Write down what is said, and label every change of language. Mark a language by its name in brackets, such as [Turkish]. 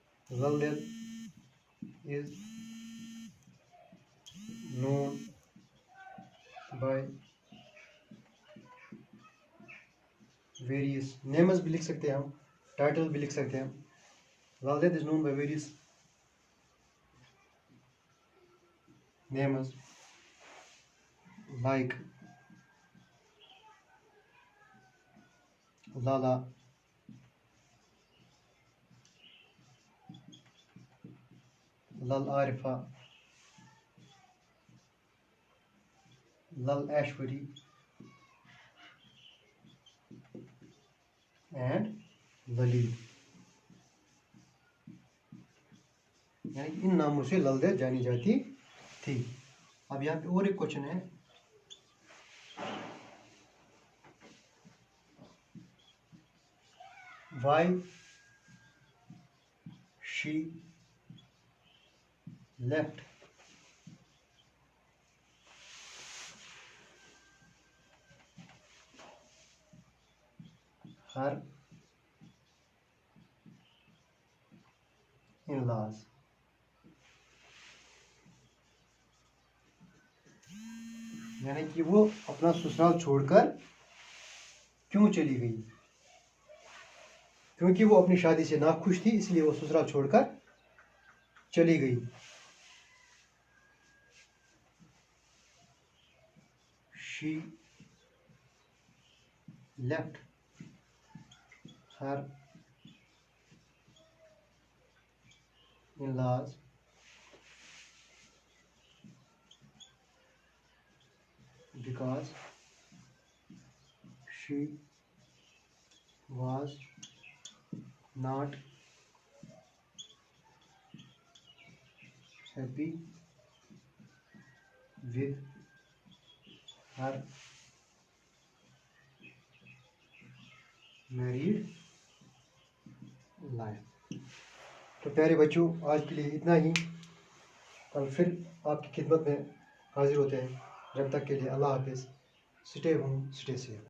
[Hindi] लल दल [English] is known by various names [Hindi] भी लिख सकते हैं हम, टाइटल भी लिख सकते हैं। [English] Lal Ded is known by various names like Lala, Lal Arifa, Lal Ashwari and Lali। [Hindi] यानी इन नामों से लल दल जानी जाती थी। अब यहाँ पे और एक क्वेश्चन है, [English] why she left her in-laws। [Hindi] यानी कि वो अपना ससुराल छोड़कर क्यों चली गई? क्योंकि वो अपनी शादी से नाखुश थी, इसलिए वो ससुराल छोड़कर चली गई। [English] She left her in-laws because she was not happy with her married life। [Hindi] तो प्यारे बच्चों, आज के लिए इतना ही। कल फिर आपकी खिदमत में हाजिर होते हैं। जब तक के लिए अल्लाह हाफिज़। [English] Stay home, stay safe.